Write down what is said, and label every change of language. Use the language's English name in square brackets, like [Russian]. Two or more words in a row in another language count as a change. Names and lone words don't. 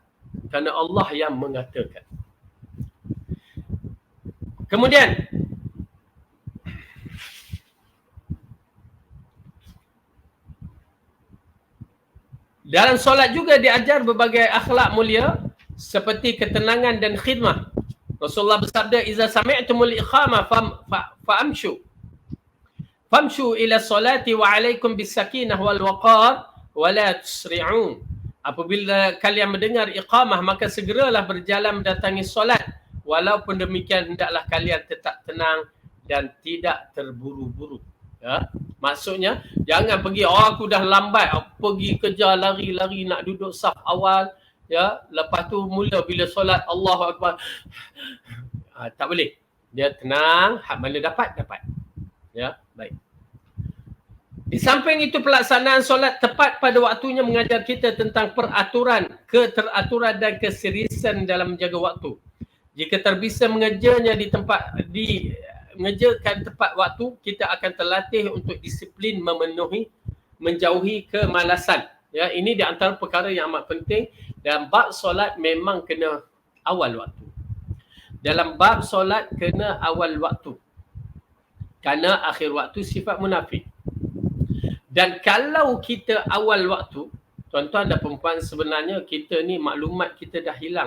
[Malay] Kerana Allah yang mengatakan. Kemudian dalam solat juga diajar berbagai akhlak mulia seperti ketenangan dan khidmah. Rasulullah bersabda, [Arabic] "إذا سمعتم الإقامة فامشوا إلى الصلاة وعليكم بالسكينة والوقار ولا تسرعوا." [Malay] Apabila kalian mendengar iqamah, maka segeralah berjalan mendatangi solat. Walaupun demikian, hendaklah kalian tetap tenang dan tidak terburu-buru. Ya, maksudnya jangan pergi, aku dah lambat, pergi kejar lari-lari nak duduk saf awal, ya, lepas tu mula bila solat [Arabic] الله أكبر. [Malay] Tak boleh. Dia tenang, hak mana dapat. Ya, baik. Di samping itu, pelaksanaan solat tepat pada waktunya mengajar kita tentang peraturan, keteraturan dan keseriusan dalam menjaga waktu. Jika terbisa mengejarnya mengejarkan tepat waktu, kita akan terlatih untuk disiplin menjauhi kemalasan. Ya, ini di antara perkara yang amat penting. Dalam bab solat memang kena awal waktu. Dalam bab solat kena awal waktu. Kerana akhir waktu sifat munafik. Dan kalau kita awal waktu, tuan-tuan dan perempuan, sebenarnya kita ni maklumat kita dah hilang.